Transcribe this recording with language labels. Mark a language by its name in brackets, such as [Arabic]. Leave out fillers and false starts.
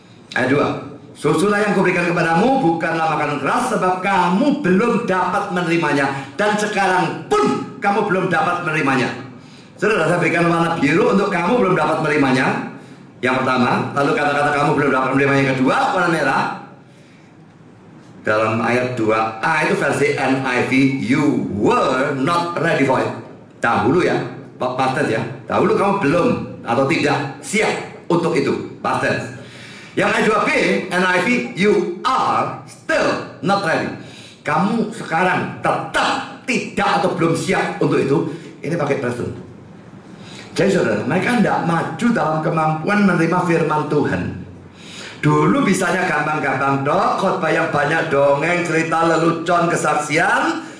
[Indonesian] Ayat 2, susulah yang kuberikan kepadamu bukanlah makanan keras, sebab kamu belum dapat menerimanya, dan sekarang pun kamu belum dapat menerimanya. Saudara, saya berikan warna biru untuk kamu belum dapat menerimanya, yang pertama. Lalu kata-kata kamu belum dapat menerimanya yang kedua, warna merah. Dalam ayat 2a itu versi NIV, [English] you were not ready for it. [Indonesian] Dahulu ya, past tense ya, dahulu kamu belum atau tidak siap untuk itu, past tense. Yang ayat 2b NIV, [English] you are still not ready. [Indonesian] Kamu sekarang tetap tidak atau belum siap untuk itu. Ini pakai present. Jadi saudara, mereka tidak maju dalam kemampuan menerima firman Tuhan. Dulu bisanya gampang-gampang dok, khotbah yang banyak dongeng, cerita lelucon, kesaksian.